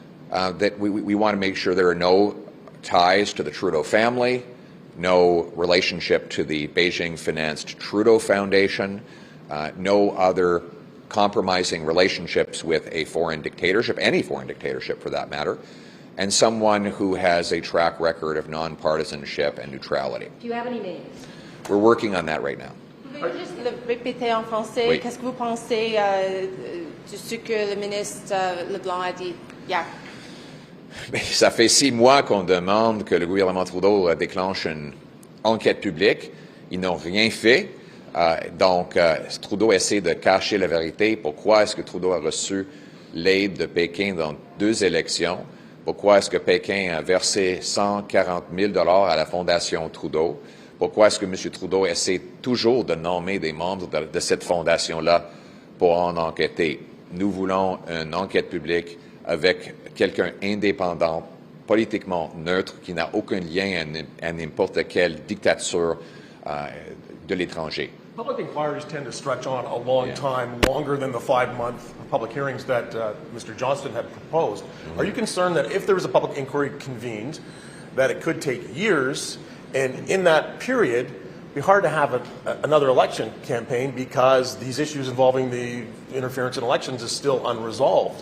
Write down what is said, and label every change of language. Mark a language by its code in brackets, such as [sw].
[en] That we want to make sure there are no ties to the Trudeau family, no relationship to the Beijing-financed Trudeau Foundation, no other compromising relationships with a foreign dictatorship, any foreign dictatorship for that matter, and someone who has a track record of nonpartisanship and neutrality. Do you have any names? We're working on that right now. [fr] Pouvez-vous juste le répéter en français? Oui. Qu'est-ce que vous pensez de ce que le ministre Leblanc a dit hier? Mais ça fait 6 mois qu'on demande que le gouvernement Trudeau déclenche une enquête publique. Ils n'ont rien fait. Donc, Trudeau essaie de cacher la vérité. Pourquoi est-ce que Trudeau a reçu l'aide de Pékin dans 2 élections? Pourquoi est-ce que Pékin a versé 140 000 $ à la Fondation Trudeau? Pourquoi est-ce que M. Trudeau essaie toujours de nommer des membres de cette fondation-là pour en enquêter? Nous voulons une enquête publique avec quelqu'un indépendant, politiquement neutre, qui n'a aucun lien à n'importe quelle dictature de l'étranger. [en] Public inquiries tend to stretch on a long time, longer than the 5-month public hearings that Mr. Johnston had proposed. Are you concerned that if there was a public inquiry convened, that it could take years, and in that period, it'd be hard to have another election campaign because these issues involving the interference in elections is still unresolved?